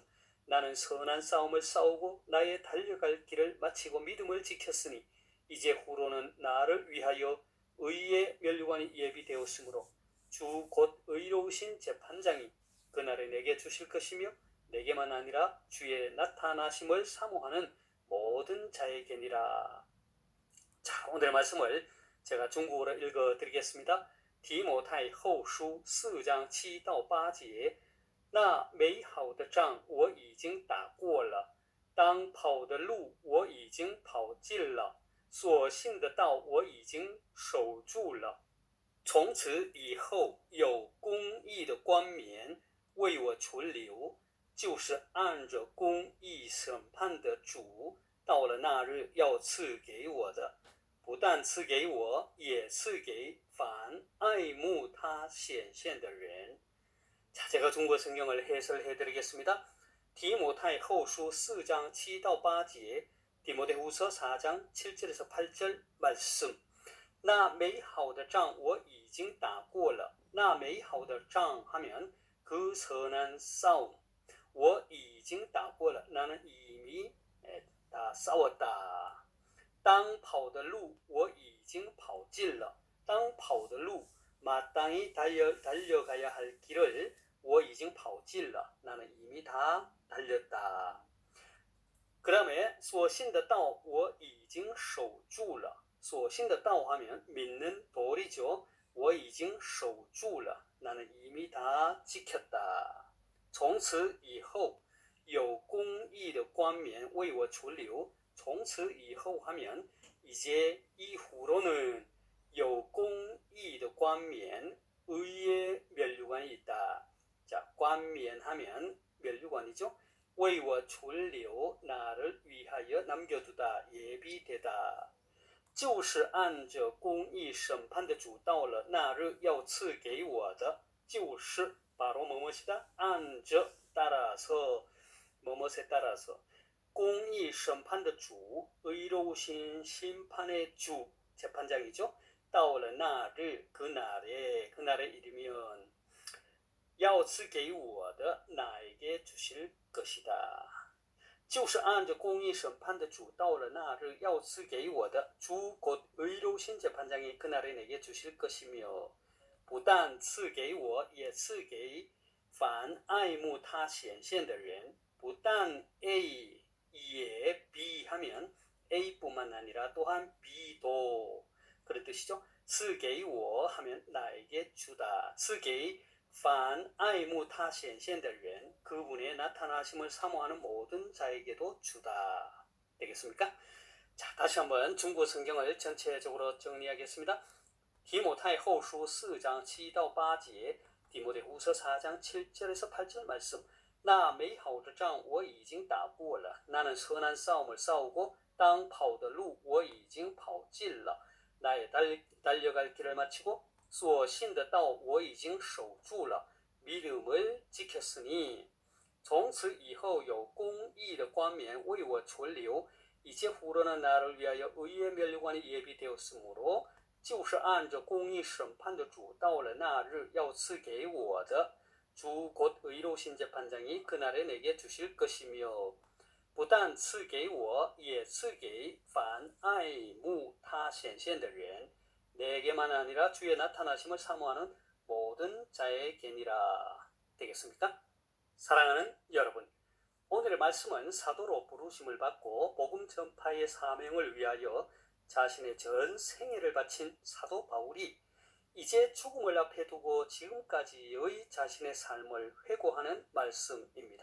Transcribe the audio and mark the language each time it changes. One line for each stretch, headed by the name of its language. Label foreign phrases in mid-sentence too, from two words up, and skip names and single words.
Korean: 나는 선한 싸움을 싸우고 나의 달려갈 길을 마치고 믿음을 지켰으니 이제 후로는 나를 위하여 의의 면류관이 예비되었으므로 주 곧 의로우신 재판장이 그날에 내게 주실 것이며 내게만 아니라 주의 나타나심을 사모하는 모든 자에게니라. 자, 오늘 말씀을 제가 중국어로 읽어드리겠습니다.
Chinese: 提摩太后书4章7到8节，那美好的仗我已经打过了，当跑的路我已经跑尽了，所信的道我已经守住了。从此以后有公义的冠冕为我存留，就是按着公义审判的主，到了那日要赐给我的，不但赐给我，也赐给凡爱慕他显现的人。
Korean: 자, 제가 중국어 성경을 해설해 드리겠습니다. 디모데후서 4장 7
Chinese: 到8节,
Korean: 디모데후서 4장 7절에서 8절 말씀.
Chinese: 那美好的仗我已经打过了。那美好的仗
Korean: 하면 그 선한 싸움.
Chinese: 我已经打过了.
Korean: 나는 이미 다 싸웠다.
Chinese: 当跑的路我已经跑尽了. 当跑的路
Korean: 마땅히 달려가야 할 길을
Chinese: 我已经跑尽了.
Korean: 나는 이미 다 달렸다. 그 다음에
Chinese: 所信的道我已经守住了. 所信的道
Korean: 하면 믿는 도리죠.
Chinese: 我已经守住了.
Korean: 나는 이미 다 지켰다.
Chinese: 从此以后有公义的冠冕为我存留. 从此以后
Korean: 하면 이제 이후로는
Chinese: 有公义的冠冕,
Korean: 의의 면류관이 있다. 자, 冠冕 하면 면류관이죠.
Chinese: 为我存留,
Korean: 나를 위하여 남겨두다, 예비되다.
Chinese: 就是按着公义审判的主到了那日要赐给我的，就是
Korean: 바로 뭐뭐시다? 按着 따라서 뭐뭐에 따라서 공의 심판의 주, 의로우신 심판의 주, 재판장이죠.
Chinese: 到了那日
Korean: 그날에 이르면
Chinese: 要赐给我的
Korean: 나에게 주실 것이다.
Chinese: 就是按着公义审判的主到了那日要赐给我的
Korean: 주 곧 의로우신 재판장이 그날에 내게 주실 것이며
Chinese: 不但赐给我也赐给凡爱慕他显现的人不但
Korean: A 에 B 하면 A뿐만 아니라 또한 B도 그런 뜻이죠.
Chinese: 赐给我
Korean: 하면 나에게 주다.
Chinese: 赐给凡爱慕他显现的人
Korean: 그분의 나타나심을 사모하는 모든 자에게도 주다. 되겠습니까? 자, 다시 한번 중국 성경을 전체적으로 정리하겠습니다. 디모타의 后书 4장
Chinese: 7到8节
Korean: 디모데 후서 4장 7절에서 8절 말씀
Chinese: 那美好的仗我已经打过了
Korean: 나는 선한 싸움을 싸우고 땅 跑的
Chinese: 路我已经跑尽了
Korean: 나의 달려갈 길을 마치고
Chinese: 所信的道我已经守住了
Korean: 믿음을 지켰으니
Chinese: 从此以后有公义的冠冕为我存留
Korean: 이제 후로는 나를 위하여 의의 면류관이 예비되었으므로
Chinese: 就是按着公义审判的主到了那日要赐给我的
Korean: 주 곧 의로우신 재판장이 그날에 내게 주실 것이며
Chinese: 不但赐给我也赐给凡爱慕他显现的人
Korean: 내게만 아니라 주의 나타나심을 사모하는 모든 자에게니라. 되겠습니까? 사랑하는 여러분, 오늘의 말씀은 사도로 부르심을 받고 복음 전파의 사명을 위하여 자신의 전 생애를 바친 사도 바울이 이제 죽음을 앞에 두고 지금까지의 자신의 삶을 회고하는 말씀입니다.